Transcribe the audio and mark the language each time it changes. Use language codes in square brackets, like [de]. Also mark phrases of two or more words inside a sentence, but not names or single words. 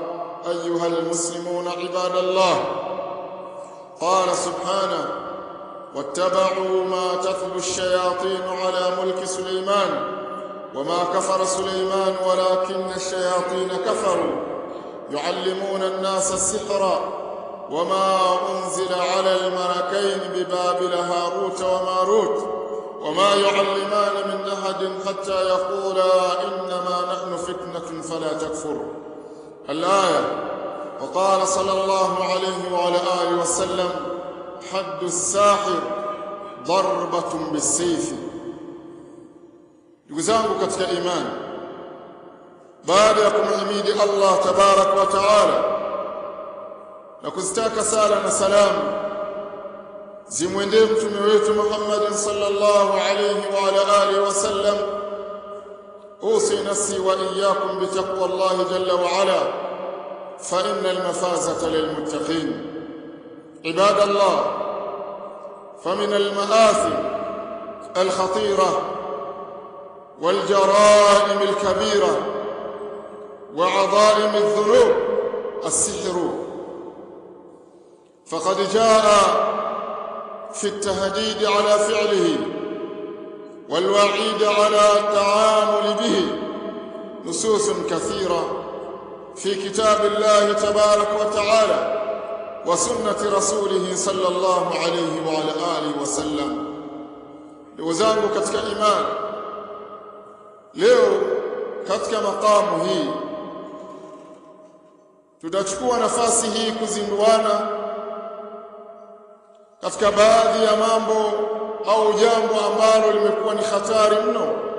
[ar] أيها المسلمون عباد الله، قال سبحانه: واتبعوا ما تتلو الشياطين على ملك سليمان وما كفر سليمان ولكن الشياطين كفروا يعلمون الناس السحر وما أنزل على الملكين ببابل هاروت وماروت وما يعلمان من أحد حتى يقولا إنما نحن فتنة فلا تكفر. الآية. وقال صلى الله عليه وعلى آله وسلم: حد الساحر ضربة بالسيف. [sw] Ndugu zangu katika imani, baada ya kumhimidi Allah [ar] تبارك وتعالى [sw] na kuzitaka sala na salamu zimwendee mtume wetu Muhammad [ar] صلى الله عليه وعلى آله وسلم أوصي نفسي وإياكم بتقوى الله جل وعلا فإن المفازة للمتقين. عباد الله فمن المآثم الخطيرة والجرائم الكبيرة وعظائم الذنوب السحر، فقد جاء في التهديد على فعله والوعيد على التعامل به نصوص كثيرة في كتاب الله تبارك وتعالى وسنة رسوله صلى الله عليه وعلى آله وسلم. [sw] لوزانه katika imani, leo katika makamu hii tutachukua nafasi hii kuzinduana katika baadhi ya mambo au jambo ambalo limekuwa ni hatari mno.